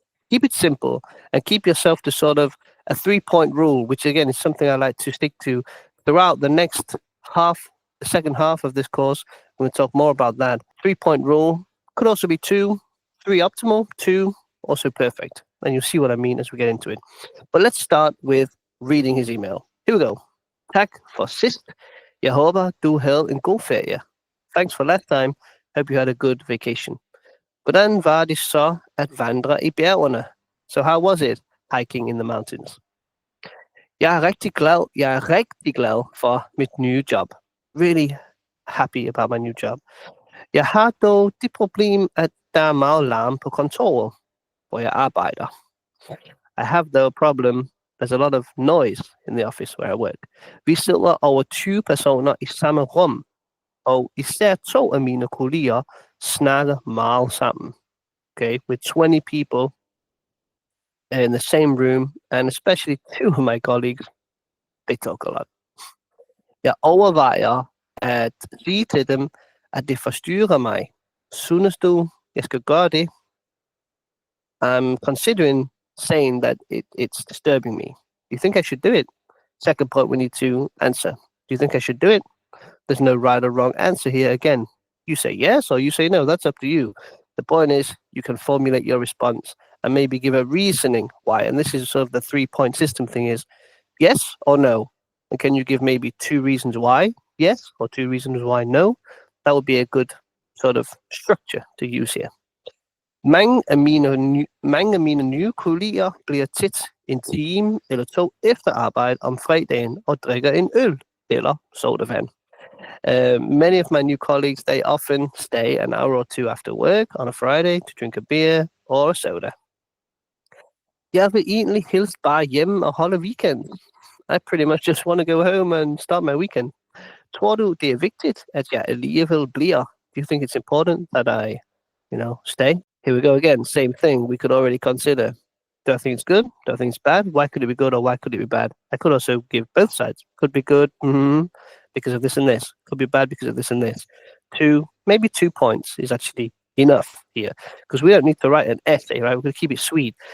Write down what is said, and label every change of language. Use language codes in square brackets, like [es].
[en] Keep it simple and keep yourself to sort of a 3-point rule, which again is something I like to stick to throughout the next half, the second half of this course. I'm going to talk more about that. 3-point rule could also be 2, 3 optimal, 2 also perfect. And you'll see what I mean as we get into it. But let's start with reading his email. Here we go. [da] Tak for sidst. Jeg håber, du havde en god ferie. [en] Thanks for last time. Hope you had a good vacation. [da] Hvordan var det så at vandre i bjergene? [en] So how was it hiking in the mountains? [da] Jeg er rigtig glad for mit nye job. [en] Really happy about my new job. [da] Jeg har dog det problem, at der er meget larm på kontoret, hvor jeg arbejder. [en] I have the problem, there's a lot of noise in the office where I work. [da] Vi sidder over 20 personer i samme rum, og især 2 af mine kolleger snakker meget sammen. [en] Okay, with 20 people in the same room, and especially 2 of my colleagues, they talk a lot. [da] Jeg overvejer at sige til dem, at det forstyrrer mig. Synes du, jeg skal gøre det? [en] I'm considering saying that it's disturbing me. Do you think I should do it? Second point we need to answer. Do you think I should do it? There's no right or wrong answer here. Again, you say yes or you say no. That's up to you. The point is you can formulate your response and maybe give a reasoning why. And this is sort of the 3-point system thing is yes or no. And can you give maybe 2 reasons why yes or 2 reasons why no? That would be a good sort of structure to use here. [da] Mange af mine nye kolleger bliver tit en time eller 2 efter arbejde om fredagen og drikker en øl eller sodavand. [en] Many of my new colleagues, they often stay an hour or 2 after work on a Friday to drink a beer or a soda. [da] Jeg vil egentlig helst bare hjem og holde weekend. [en] I pretty much just want to go home and start my weekend. [da] Tror du, det er vigtigt, at jeg alligevel bliver? [en] Do you think it's important that I, stay? Here we go again, same thing. We could already consider, do I think it's good? Do I think it's bad? Why could it be good or why could it be bad? I could also give both sides. Could be good because of this and this. Could be bad because of this and this. Maybe 2 points is actually enough here because we don't need to write an essay, right? We're going to keep it sweet.